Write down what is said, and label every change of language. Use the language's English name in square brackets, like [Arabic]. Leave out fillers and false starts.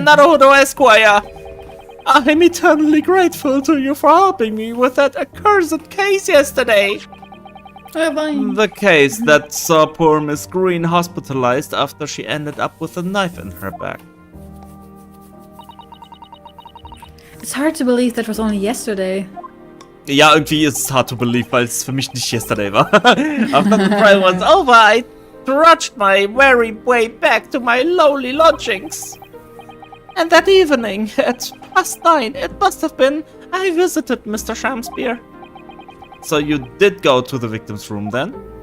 [English] Naruhodo Esquire, I'm eternally grateful to you for helping me with that accursed case yesterday. The case that saw poor Miss Green hospitalized after she ended up with a knife in her back. It's hard to believe that was only yesterday. [German] Ja, irgendwie ist es [English] hard to believe, [German] weil es für mich nicht yesterday war. [English] After the trial was over, I trudged my weary way back to my lowly lodgings. And that evening, at past 9, it must have been, I visited Mr. Shamspeare. So you did go to the victim's room then?